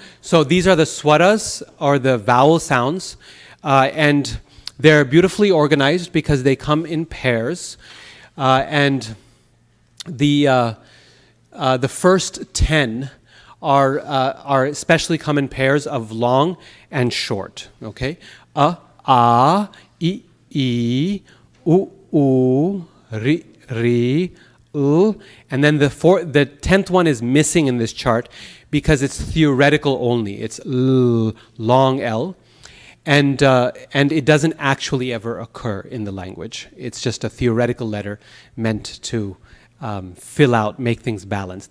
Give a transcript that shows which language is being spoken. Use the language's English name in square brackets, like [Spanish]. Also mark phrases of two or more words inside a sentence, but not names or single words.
[English] So these are the swaras, or the vowel sounds, and they're beautifully organized because they come in pairs, and the first 10 are especially come in pairs of long and short. Okay, a, I, u, ri, u, and then the 10th one is missing in this chart because it's theoretical only. It's l, long L. And it doesn't actually ever occur in the language. It's just a theoretical letter meant to fill out, make things balanced.